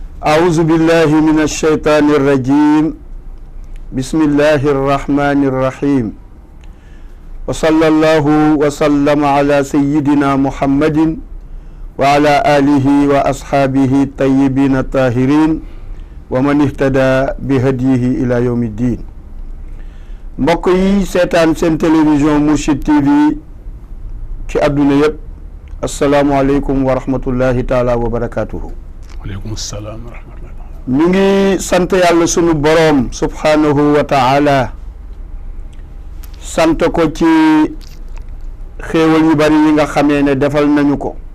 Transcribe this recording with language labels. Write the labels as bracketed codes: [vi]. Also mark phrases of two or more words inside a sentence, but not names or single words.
[ar] أعوذ بالله من الشيطان الرجيم بسم الله الرحمن الرحيم وصلى الله وسلم على سيدنا محمد وعلى آله وأصحابه الطيبين الطاهرين ومن اهتدى بهديه إلى يوم الدين. [wo] mbokk yi seetaan seen télévision Mourchid TV ci àdduna yëpp [ar] السلام عليكم ورحمة الله تعالى وبركاته. وعليكم السلام ورحمة الله. [wo] ñu ngi sant yàlla sunu boroom [ar] سبحانه وتعالى [wo] sant ko ci xéewal yu bari yi nga xamee ne defal nañu ko